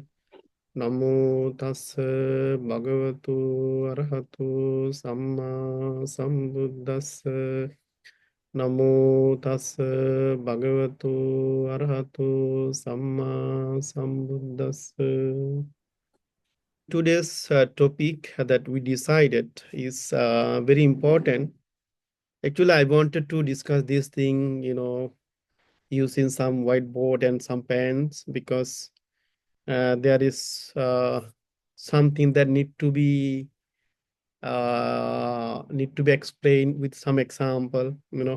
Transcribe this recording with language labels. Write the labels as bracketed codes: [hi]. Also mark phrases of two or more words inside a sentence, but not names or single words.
[pi] Namo tassa bhagavatu arahatu samma sambuddhassa. Namo tassa bhagavatu arahatu samma sambuddhassa. [en] Today's topic that we decided is very important. Actually, I wanted to discuss this thing, using some whiteboard and some pens because there is something that need to be explained with some example.